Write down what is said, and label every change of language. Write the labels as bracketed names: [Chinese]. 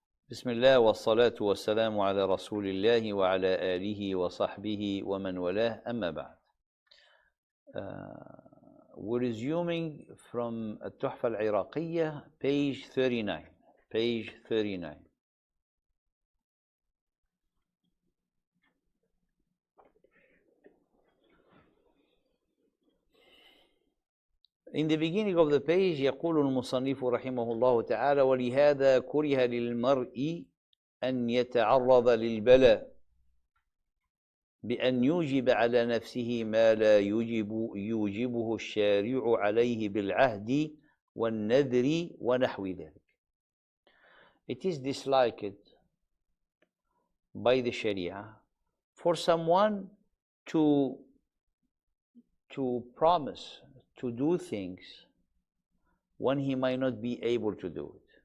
[Arabic] بسم الله والصلاة والسلام على رسول الله وعلى آله وصحبه ومن والاه أما بعد. [English] We're resuming from At-Tuhfah Al-Iraqiya, page 39. Page 39. In the beginning of the page [Arabic] يقول المصنف رحمه الله تعالى ولهذا كره للمرء أن يتعرض للبلاء بأن يوجب على نفسه ما لا يوجبه الشارع عليه بالعهد والنذر ونحو ذلك. [English] It is disliked by the Sharia for someone to promise to do things when he might not be able to do it.